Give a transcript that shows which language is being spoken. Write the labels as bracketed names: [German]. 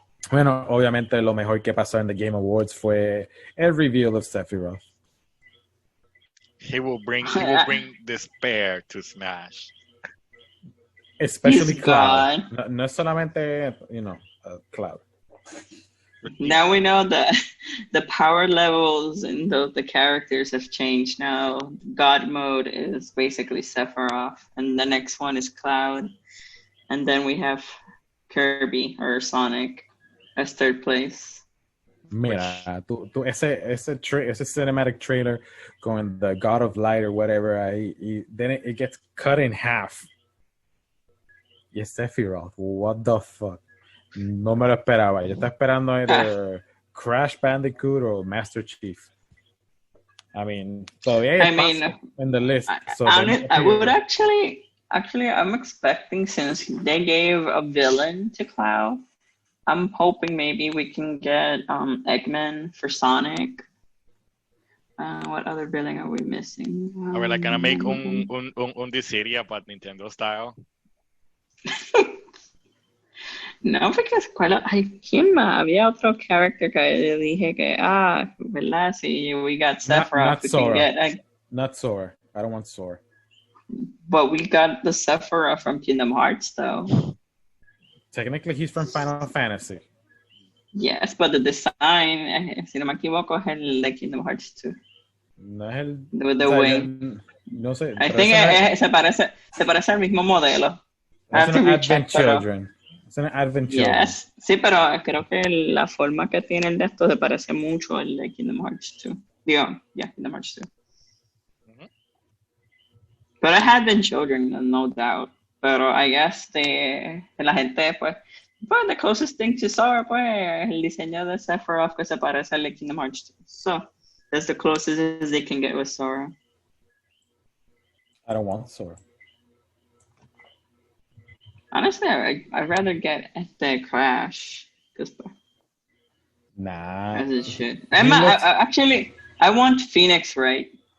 [Spanish] Bueno, obviamente lo mejor que pasó en the Game Awards fue el [English] reveal of [Spanish] Sephiroth. [English] He will bring despair to Smash. Especially He's Cloud. gone. [Spanish] No es solamente, Cloud. [English] Now we know that the power levels in the characters have changed. Now God mode is basically Sephiroth, and the next one is Cloud, and then we have Kirby or Sonic as third place. [Spanish] Mira, ese [English] cinematic trailer [Spanish] con [English] the God of Light or whatever, then it gets cut in half. [Spanish] Y es [English] Sephiroth. What the fuck? [Spanish] No me lo esperaba. Yo estaba esperando [English] either [Spanish] Crash Bandicoot [English] or [Spanish] Master Chief. [English] I mean, [Spanish] todavía hay espacio [English] in the list. So I would actually, I'm expecting, since they gave a villain to Cloud, I'm hoping maybe we can get Eggman for Sonic. What other villain are we missing? [Spanish] A ver, [English] like, gonna make [Spanish] un [English] Dissidia but Nintendo style. [Spanish] No, porque ¿quién más? Había otro character que yo dije que, ¿verdad? [English] Sí, we got Sephiroth. Not Sora. Not Sora. I don't want Sora. But we got the Sephiroth from Kingdom Hearts, though. Technically, he's from Final Fantasy. Yes, but the design, [Spanish] si no me equivoco, es el de Kingdom Hearts 2. No es el... [English] With the wing. [Spanish] No sé. [English] I think [Spanish] se parece al mismo modelo. Es un Advent Children. Es un Advent Children. [English] Yes. [Spanish] Sí, pero creo que la forma que tiene el de esto se parece mucho al de Kingdom Hearts 2. Digo, Kingdom Hearts 2. [English] But I had been children, no doubt. Pero I guess la gente, pues, the closest thing to Sora, pues, el diseño de Sephiroth que se parece al de Kingdom Hearts 2. So, that's the closest as they can get with Sora. I don't want Sora. Honestly, I'd rather get the Crash. Nah. As it should. I want Phoenix, right?